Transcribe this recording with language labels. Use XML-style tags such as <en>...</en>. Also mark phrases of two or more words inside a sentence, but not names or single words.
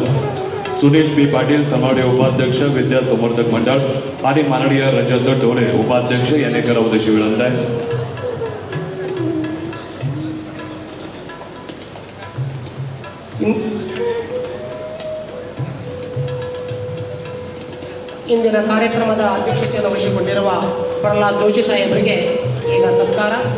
<mr>सुनील पी पाटील समावडे उपाध्यक्ष विद्या संवर्धक मंडळ आणि माननीय रजत डोळे उपाध्यक्ष यांनी करावं अशी विनंती आहे.</mr> <kn>ಇಂದಿನ ಕಾರ್ಯಕ್ರಮದ ಅಧ್ಯಕ್ಷತೆಯನ್ನು ವಹಿಸಿಕೊಂಡಿರುವ ಪ್ರಹ್ಲಾದ್ ಜೋಶಿ ಸಾಹೇಬರಿಗೆ ಈಗ ಸತ್ಕಾರ.</kn>